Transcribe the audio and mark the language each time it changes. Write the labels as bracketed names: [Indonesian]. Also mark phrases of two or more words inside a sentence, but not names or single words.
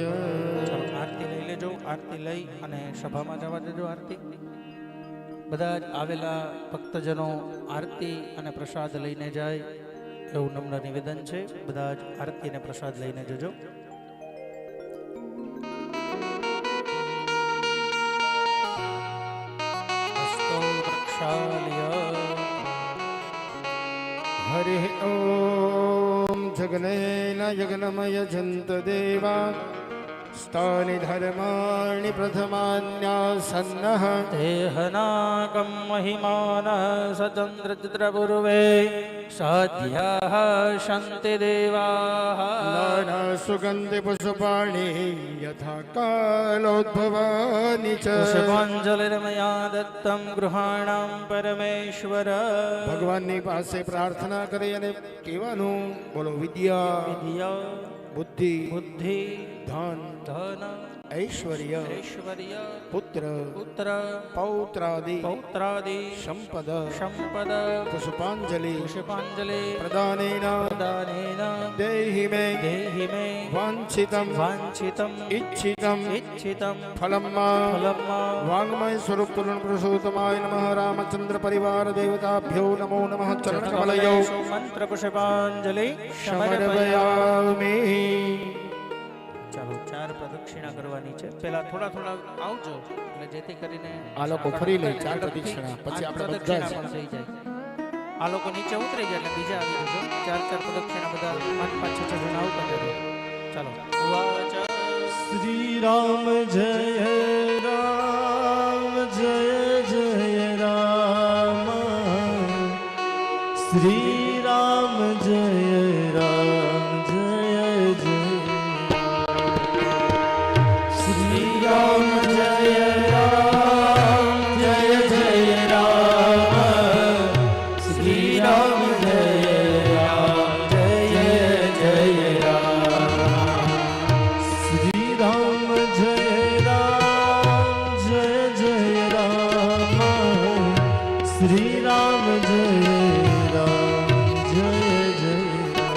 [Gujarati] આરતી લઈ લેજો આરતી લઈ અને સભામાં જવા દેજો આરતી બધા જ આવેલા ભક્તજનો આરતી અને પ્રસાદ લઈને જાય એવું નમ્ર નિવેદન છે બધા જ આરતી અને પ્રસાદ લઈને જજો [Sanskrit] હસ્તો પ્રક્ષાલ્ય હરિ ઓમ જગનેન યજ્ઞમય જંત દેવા स्थानि धर्माणि प्रथमान्यासन्नः देहनाकं महिमानः सचन्द्रचित्रपूर्वे साध्याः सन्ति देवाः नानासुगन्धि पुष्पाणि यथा कालोद्भवानि च पुष्पाञ्जलिर्मया दत्तं गृहाणां परमेश्वर [Gujarati] ભગવાનની પાસે પ્રાર્થના કરી અને કહેવાનું બોલો વિદ્યા [Sanskrit] વિદ્યા બુદ્ધિ બુદ્ધિ ધન ધન ऐश्वर्य ऐश्वर्य पुत्र पुत्र पौत्रादि पौत्रादि संपद संपद पुष्पांजलि पुष्पांजलि प्रदानेन प्रदानेन देहि मे वाञ्छितं इच्छितं फलं फलं वाङ्मय स्वरूप पूर्ण पुरुषोत्तमाय नमः रामचंद्र परिवार देवताभ्यो नमो नमः चरणकमलयो मंत्र पुष्पांजलि समर्पयामि। [Gujarati] ચાલો 4 પ્રદક્ષિણા કરવાની છે પહેલા થોડા થોડા આવજો એટલે જેથી કરીને આ લોકો ફરી લે 4 પ્રદક્ષિણા પછી આપણે બધા પ્રદક્ષિણા પણ થઈ જાય આ લોકો નીચે ઉતરી જાય એટલે બીજા આવી જજો 4 પ્રદક્ષિણા બધા 5 5 6 જણ આવતા રહેજો ચાલો ઉવાચ [Sanskrit] श्री राम जय राम जय जय राम श्री राम जय राम जय जय श्री राम जय राम जय जय राम श्री राम जय राम जय जय राम श्री राम जय राम जय जय राम श्री राम जय राम जय जय